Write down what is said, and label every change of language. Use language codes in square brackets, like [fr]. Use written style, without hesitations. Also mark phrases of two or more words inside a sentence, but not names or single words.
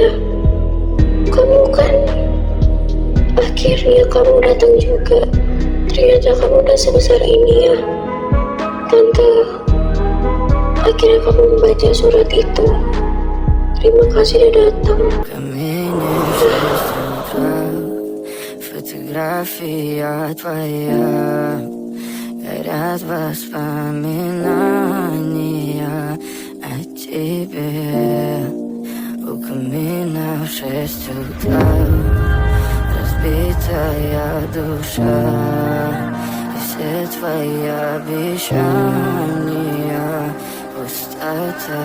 [id] Kamu kan akhirnya kamu datang juga. Ternyata kamu udah sebesar ini ya. Tante, akhirnya kamu membaca surat itu. Terima kasih udah datang. [ru] Фотография твоя, горят воспоминания о тебе. У камина в 6 утра, разбитая душа, и все твои обещания пустота.